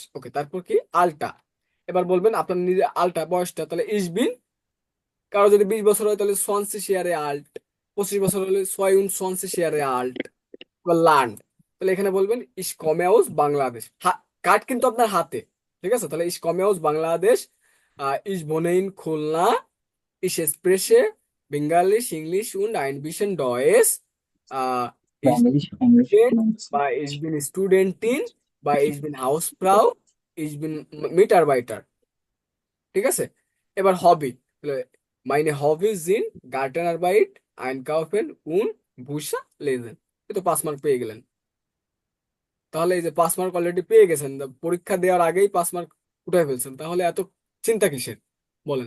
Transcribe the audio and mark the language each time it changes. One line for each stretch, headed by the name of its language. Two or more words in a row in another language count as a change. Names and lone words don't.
Bangla: ওকে, তারপর কি আলটা, এবার বলবেন আপনার নিজের আলটা বয়সটা, তাহলে
German: Ich bin,
Bangla: কারো যদি 20 বছর হয় তাহলে 20
German: Jahre alt,
Bangla: 25 বছর হলে 20
German: Jahre alt
Bangla: বা লান্ড। তাহলে এখানে বলবেন
German: Ich komme aus
Bangla: বাংলাদেশ, কার্ড কিন্তু আপনার হাতে, ঠিক আছে?
German: তাহলে Ich komme aus Bangladesch, ich wohne in Khulna, ich spreche Bengalisch Englisch und ein bisschen Deutsch, ich bin বা ich bin Studentin বা ich bin Hausfrau, ich bin Mitarbeiter,
Bangla: ঠিক আছে? এবার হবি,
German: meine Hobbys sind Gartenarbeit, Einkaufen und Bücher lesen।
Bangla: এই তো 5 মার্ক পেয়ে গেলেন। তাহলে এই যে 5 মার্ক অলরেডি পেয়ে গেছেন, পরীক্ষা দেওয়ার আগেই 5 মার্ক উঠাই ফেলছেন, তাহলে এত চিন্তা কিসের বলেন?